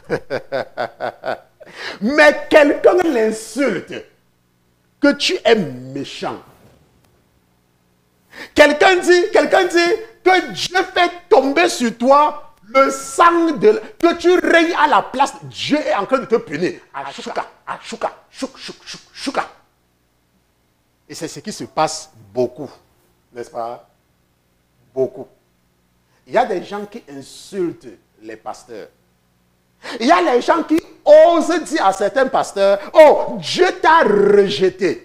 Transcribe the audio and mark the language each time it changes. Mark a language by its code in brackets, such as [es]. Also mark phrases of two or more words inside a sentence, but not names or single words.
[fr] Mais quelqu'un l'insulte que tu es méchant. Quelqu'un dit que Dieu fait tomber sur toi le sang que tu règnes à la place. Dieu est en train de te punir. Ashuka, ashuka, shuk, shuk, shuk, shuka. Et c'est ce qui se passe beaucoup, n'est-ce pas? Beaucoup. Il y a des gens qui insultent les pasteurs. Il y a les gens qui osent dire à certains pasteurs, oh, Dieu t'a rejeté.